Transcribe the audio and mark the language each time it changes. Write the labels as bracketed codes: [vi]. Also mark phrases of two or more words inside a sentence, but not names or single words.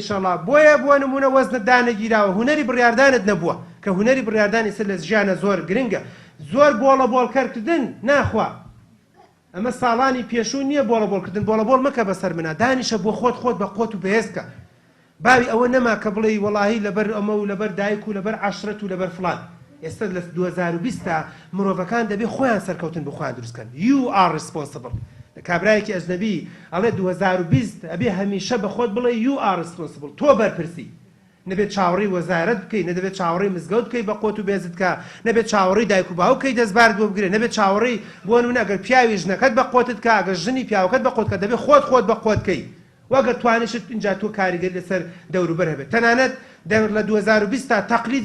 [ckb] ئینشاءڵڵا بۆیە بۆ نمونە وەزنت دانەگیراوە هونەری بڕیاردانت نەبووە کە هونەری بڕیاردانی سەر لە ژیانە زۆر گرنگە زۆر بۆڵە بۆڵکەرکردن ناخوا ئەمە ساڵانی پێشوو نییە بۆڵە بۆڵکردن بۆڵە بۆڵ مەکە بەسەر منە دانیشە بۆ خۆت بە قۆت و بەهێزکە باوی ئەوە نەما کە بڵێ وەڵاهی لەبەر ئەمە و لەبەر دایک و لەبەر عەشرەت و لەبەر فڵان ئێستا لە 2020 تا مرۆڤەکان دەبێت خۆیان سەرکەوتن بخۆیان دروستکەن [en] you are responsible [ckb] کابرایەکی ئەجنەبی ئەڵێ 2020 ئەبێ هەمیشە بە خۆت بڵێ [en] you are responsible [ckb] تۆ بەرپرسی نەبێت چاوەڕی وەزارەت بکەی نەدەبێت چاوەڕی مزگەوت بکەی بە قۆت و بێزت کە نەبێت چاوەڕی دایک و باوکەی دەستبارد بۆ بگرێ نەبێت چاوەڕی بۆ نمونە ئەگەر پیاوی ژنەکەت بە قۆتت کە ئەگەر ژنی پیاوەکەت بە قۆت کە دەبێت خۆت بە قۆتکەی وەگەر توانیشت اینجا تۆ کاریگەری لەسەر دەوروبەر هەبێت تەنانەت لە 2020 تا تەقلید